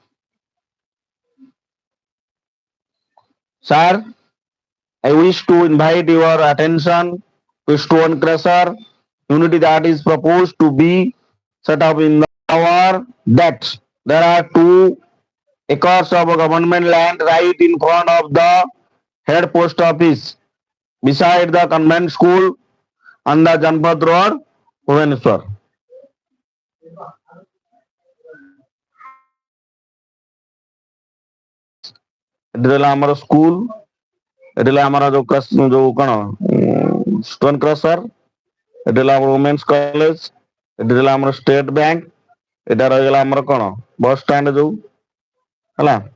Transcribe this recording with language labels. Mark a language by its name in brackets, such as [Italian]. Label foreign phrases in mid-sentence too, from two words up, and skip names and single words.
[English] Sir, I wish to invite your attention to stone crusher unity that is proposed to be set up in the tower that there are 2 acres of government land right in front of the head post office beside the convent school on the Janpat Road, Bhubaneswar. [Odia] ଏଠି ରହିଲା ଆମର ସ୍କୁଲ ଏଠି ରହିଲା ଆମର ଯୋଉ କଣ [English] stone crusher [Odia] ଏଠି ରହିଲା ଆମର [English] women's college [Odia] ଏଠି ରହିଲା ଆମର ଷ୍ଟେଟ ବ୍ୟାଙ୍କ ଏଟା ରହିଗଲା ଆମର କଣ [English] bus stand [Odia] ଯୋଉ ହେଲା